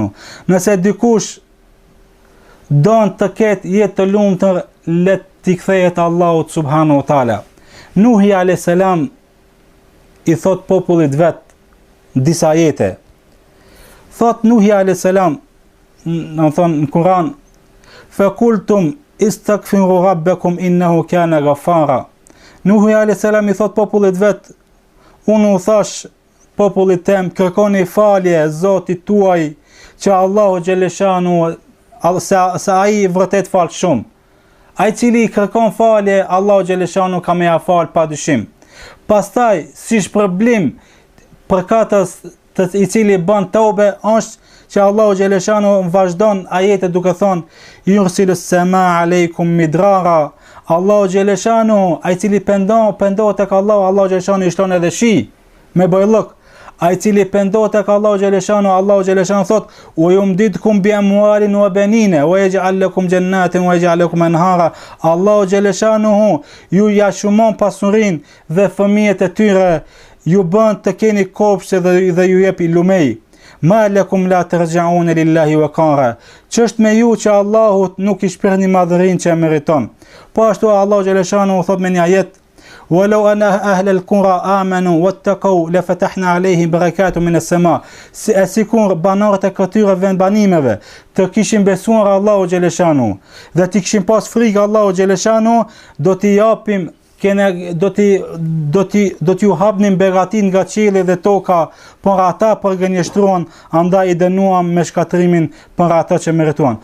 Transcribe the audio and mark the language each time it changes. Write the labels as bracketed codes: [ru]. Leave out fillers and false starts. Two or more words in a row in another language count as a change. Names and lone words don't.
[sq] Nëse dikush don të ketë jetë të lumtur, le t'i kthehet Allahut [ar] سبحانه وتعالى. [sq] Nuhi [ar] عليه السلام [sq] i thot popullit vet disa ajete. Thot Nuhi [ar] عليه السلام, [sq] në Kur'an, [ar] فقلتم استغفروا ربكم إنه كان غفارا. [sq] Nuhi [ar] عليه السلام [sq] i thot popullit vet, unë u thash popullit tem, kërkoni falje Zotit tuaj, që Allahu xhaleshanu se ai vërtet fal shumë. Ai cili kërkon falje, Allahu xhaleshanu ka me ja fal pa dyshim. Pastaj, si shpërblim për katës i cili bën tobe, është që Allahu xhaleshanu vazhdon ajetet duke thonë [ar] يرسل السماء عليكم مدرارا. [sq] Allahu xhaleshanu, ai cili pendohet tek Allahu xhaleshanu i shton edhe shi me bojllok. Ai cili pendohet tek Allahu xhaleshanu thot [ar] ويمددكم بأموال وبنين ويجعل لكم جنات ويجعل لكم أنهارا. [sq] Allahu xhaleshanu ju ja shumon pasurinë dhe fëmijët e tyre, ju bën të keni kopshte dhe ju jep lumej. [ar] ما لكم لا ترجون لله وقارا. [sq] Ç'është me ju që Allahu nuk i shprehni madhërinë që e meriton. Po ashtu Allahu xhaleshanu thot me një ajet [ar] ولو أن أهل القرى آمنوا واتقوا لفتحنا عليهم بركات من السماء. [sq] Sikur banorët e këtyre vendbanimeve të kishin besuar Allahu xhaleshanu dhe të kishin pas frikë Allahu xhaleshanu, do t'i japim do t'ju hapnim begatin nga qielli dhe toka, por ata përgënjeshtruan, andaj i dënuam me shkatrimin për ata që merituan.